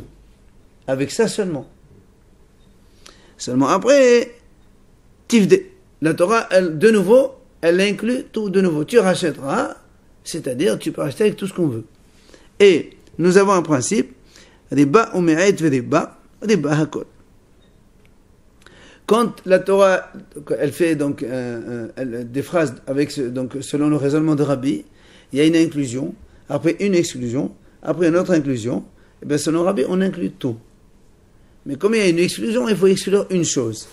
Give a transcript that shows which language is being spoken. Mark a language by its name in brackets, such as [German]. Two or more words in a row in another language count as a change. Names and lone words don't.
[French] Avec ça seulement. Seulement après, tifdé. La Torah, elle, de nouveau, elle inclut tout de nouveau. Tu rachèteras, c'est-à-dire, tu peux acheter avec tout ce qu'on veut. Et nous avons un principe, [Hebrew] ריבה ומיעט ריבה, ריבה הכל. [French] Quand la Torah, elle fait donc des phrases avec donc selon le raisonnement de Rabbi, il y a une inclusion, après une exclusion, après une autre inclusion, et bien selon Rabbi, on inclut tout. Mais comme il y a une exclusion, il faut exclure une chose.